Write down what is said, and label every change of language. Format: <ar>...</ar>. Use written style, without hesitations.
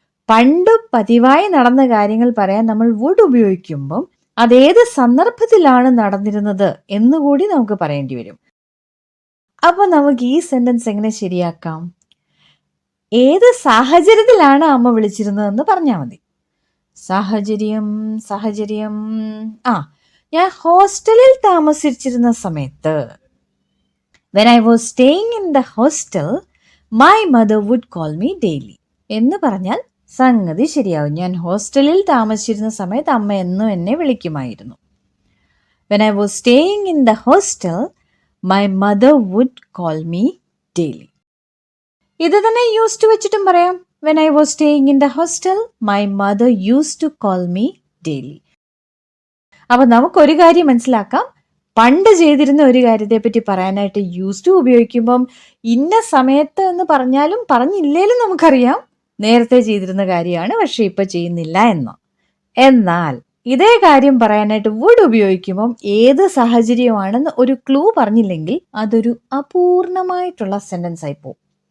<ml>പണ്ട് പതിവായി നടന്ന കാര്യങ്ങൾ പറയാൻ നമ്മൾ വുഡ് ഉപയോഗിക്കുമ്പം അതേത് സന്ദർഭത്തിലാണ് നടന്നിരുന്നത് എന്നുകൂടി നമുക്ക് പറയേണ്ടി വരും. അപ്പൊ നമുക്ക് ഈ സെന്റൻസ് എങ്ങനെ ശരിയാക്കാം? ഏത് സാഹചര്യത്തിലാണ് അമ്മ വിളിച്ചിരുന്നതെന്ന് പറഞ്ഞാൽ മതി. സാഹചര്യം സാഹചര്യം ഞാൻ ഹോസ്റ്റലിൽ താമസിച്ചിരുന്ന സമയത്ത്.</ml> <en>When I was staying in the hostel, my mother would call me daily.</en> <ml>എന്ന് പറഞ്ഞാൽ സംഗതി ശരിയാവും. ഞാൻ ഹോസ്റ്റലിൽ താമസിച്ചിരുന്ന സമയത്ത് അമ്മ എന്നും എന്നെ വിളിക്കുമായിരുന്നു.</ml> <en>When I was staying in the hostel, my mother would call me daily.</en> <ml>ഇത് തന്നെ യൂസ് ടു വെച്ചിട്ടും പറയാം.</ml> <en>When I was staying in the hostel, my mother used to call me daily.</en> <ml>അപ്പൊ നമുക്കൊരു കാര്യം മനസ്സിലാക്കാം. പണ്ട് ചെയ്തിരുന്ന ഒരു കാര്യത്തെ പറ്റി പറയാനായിട്ട് യൂസ് ടു ഉപയോഗിക്കുമ്പം ഇന്ന സമയത്ത് എന്ന് പറഞ്ഞാലും പറഞ്ഞില്ലേലും നമുക്കറിയാം നേരത്തെ ചെയ്തിരുന്ന കാര്യമാണ്, പക്ഷെ ഇപ്പൊ ചെയ്യുന്നില്ല എന്നോ. എന്നാൽ ഇതേ കാര്യം പറയാനായിട്ട് വുഡ് ഉപയോഗിക്കുമ്പം ഏത് സാഹചര്യമാണെന്ന് ഒരു ക്ലൂ പറഞ്ഞില്ലെങ്കിൽ അതൊരു അപൂർണമായിട്ടുള്ള സെന്റൻസ് ആയി പോകും.</ml>